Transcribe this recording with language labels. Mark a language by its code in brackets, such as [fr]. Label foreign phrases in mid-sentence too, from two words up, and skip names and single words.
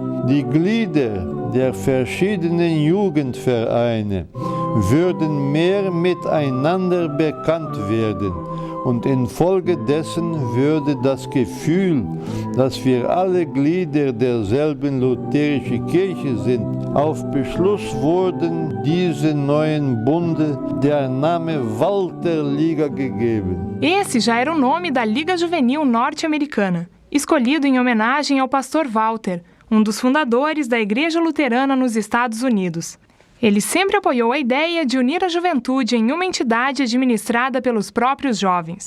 [de] Die Glieder der verschiedenen Jugendvereine würden mehr miteinander bekannt werden und infolgedessen würde das Gefühl, dass wir alle Glieder derselben lutherischen Kirche sind, auf Beschluss wurden diese neuen Bunde der Name Walter-Liga gegeben. [pt] Esse já era o nome da Liga Juvenil Norte-Americana, escolhido em homenagem ao pastor Walter, um dos fundadores da Igreja Luterana nos Estados Unidos. Ele sempre apoiou a ideia de unir a juventude em uma entidade administrada pelos próprios jovens.